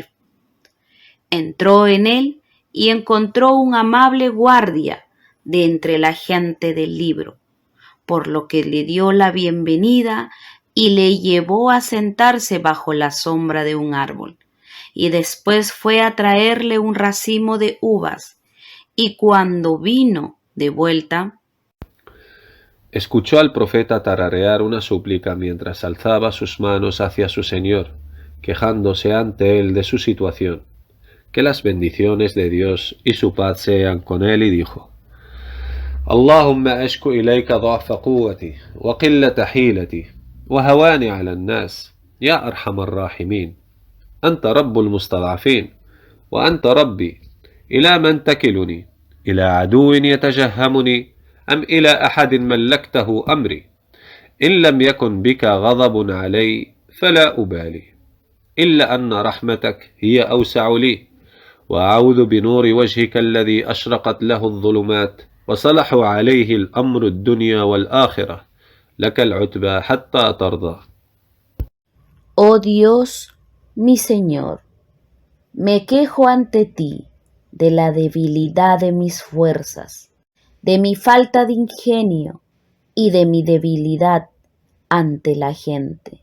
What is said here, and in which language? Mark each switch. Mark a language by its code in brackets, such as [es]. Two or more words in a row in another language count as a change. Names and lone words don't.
[es] Entró en él y encontró un amable guardia de entre la gente del libro, por lo que le dio la bienvenida y le llevó a sentarse bajo la sombra de un árbol, y después fue a traerle un racimo de uvas, y cuando vino de vuelta, escuchó al profeta tararear una súplica mientras alzaba sus manos hacia su Señor, quejándose ante él de su situación. Que las bendiciones de Dios y su paz sean con él, y dijo: [ar] اللهم أشكو إليك ضعف قوتي وقلة حيلتي وهواني على الناس يا أرحم الراحمين. أنت رب المستضعفين وأنت ربي، إلى من تكلني؟ إلى عدو يتجهمني أم إلى أحد ملكته أمري؟ إن لم يكن بك غضب علي فلا أبالي، إلا أن رحمتك هي أوسع لي، وأعوذ بنور وجهك الذي أشرقت له الظلمات وصلح عليه الأمر الدنيا والآخرة، لك العتبى حتى ترضى. [es] Oh Dios, mi Señor, me quejo ante ti de la debilidad de mis fuerzas, de mi falta de ingenio y de mi debilidad ante la gente.